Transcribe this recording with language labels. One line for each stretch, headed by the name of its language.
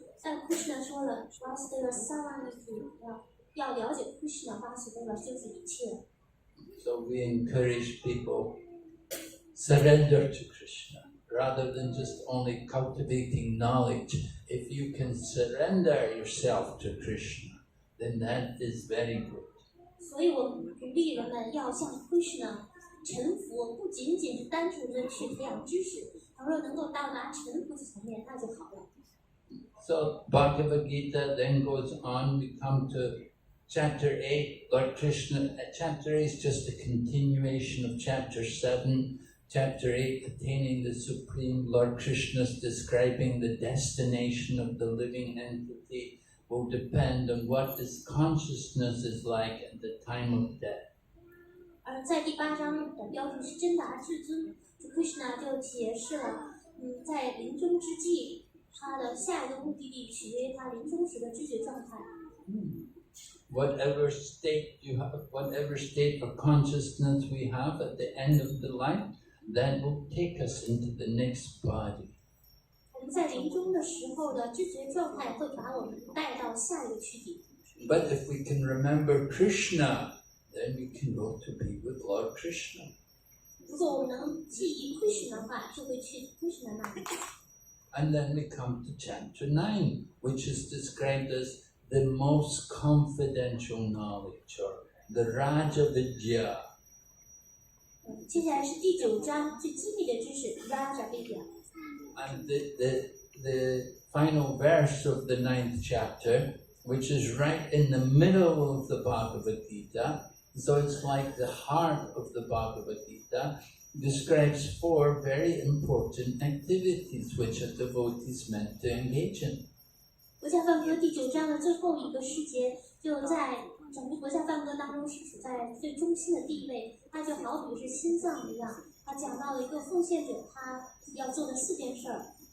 Chinese: 但 Krishna 说了 ，
Sanskrit: Vasudeva Sarvamiti，
Chinese: 要了解 Krishna Vasudeva 就是一切。
English: So we encourage people surrender to Krishna rather than just only cultivating knowledge. If you can surrender yourself to Krishna, then that is very good.
Chinese: 所以我们鼓励人们要向 Krishna 臣服，不仅仅是单纯的去培养知识，倘若能够到达臣服的层面，那就好了。
English: So Bhagavad Gita then goes on, we come to chapter 8, Lord Krishna, chapter 8 is just a continuation of chapter 7. Chapter 8, attaining the Supreme, Lord Krishna is describing the destination of the living entity will depend on what his consciousness is like at the time of death.
Chinese: 而在第8章的标题是真达至尊，主 Krishna 就解释了，在临终之际，他的下一个目的地取决于他临终时的知觉状态。
English: Whatever state you have, whatever state of consciousness we have at the end of the life, that will take us into the next body.
Chinese: 我们在临终的时候的知觉状态会把我们带到下一个躯体。
English: But if we can remember Krishna, then we can go to be with Lord Krishna.
Chinese: 如果我们能记忆 Krishna 的话，就会去 Krishna 那里。
English: And then we come to chapter 9, which is described as the most confidential knowledge, or the Raja Vidya.
Chinese: 接下来是第9章最机密的知识 Raja Vidya。
English: And the final verse of the 9th chapter, which is right in the middle of the Bhagavad Gita, so it's like the heart of the Bhagavad Gita, describes 4 very important activities which a devotee is meant to engage in.
Chinese: 国家梵歌第9章的最后一个诗节，就在整个国家梵歌当中是处在最中心的地位，它就好比是心脏一样。它讲到了一个奉献者他要做的4件事儿。